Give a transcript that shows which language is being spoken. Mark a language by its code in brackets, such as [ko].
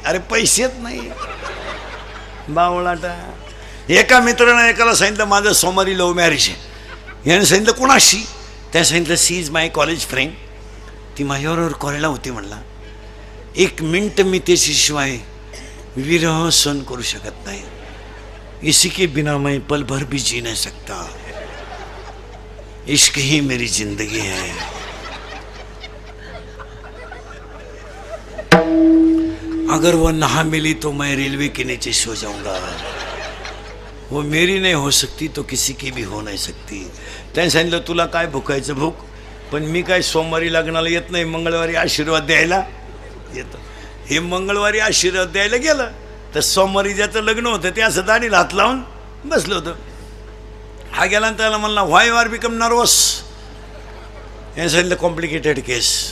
[mr] अरे पैसेच नाही बावळाटा. एका मित्रानं एकाला सांगितलं माझं सोमवारी लव्ह मॅरेज आहे. याने सांगितलं कोणाशी? त्या सांगितलं [en] She is my college friend. [mr] ती माझ्याबरोबर कॉलेजला होती. म्हणला 1 मिनिट मी त्याच्याशिवाय विरह सहन करू शकत नाही. [hi] इसी के बिना मैं पल भर भी जी नहीं सकता. इश्क ही मेरी जिंदगी है. अगर वो ना मिली तो मैं रेलवे के नीचे सो जाऊंगा. वो मेरी नहीं हो सकती तो किसी की भी हो नहीं सकती. [mr] त्याने सांगितलं तुला काय भुकायचं भूक, पण मी काय सोमवारी लग्नाला येत नाही, मंगळवारी आशीर्वाद द्यायला येतो. हे मंगळवारी आशीर्वाद द्यायला गेलं तर सोमवारी ज्याचं लग्न होतं ते असं दाढीला हात लावून बसलं होतं. हा गेला आणि त्याला म्हणला [en] Why you are become nervous. [mr] याने सांगितलं [en] Complicated case.